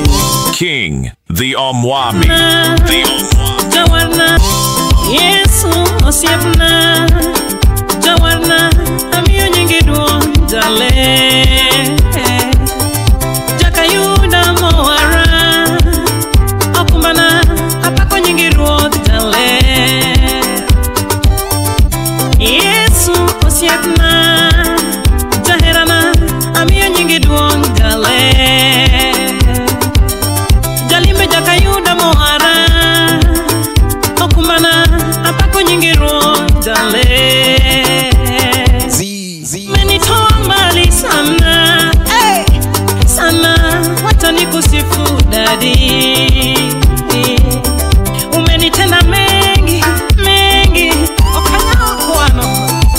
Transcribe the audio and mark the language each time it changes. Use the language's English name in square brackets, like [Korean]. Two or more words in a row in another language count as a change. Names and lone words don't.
[English] King, the Omwami. [Luo (Kenya and Tanzania)] Jawarna, Yesu osiepna. Jawarna, amiyo nyingi duong' jale. Jakayuda mowara, okumbana, apako nyingi ruoth jale. Yesu osiepna, jaherana, amiyo nyingi duong' jale. Jalime jakayuda mohara, okumbana, apako nyingi ruoth jale. [Swahili] Menitoa mbali sana, sana, wacha nikusifu dadi. Umenitenda mengi, mengi, [Luo (Kenya and Tanzania)] okanya kwano.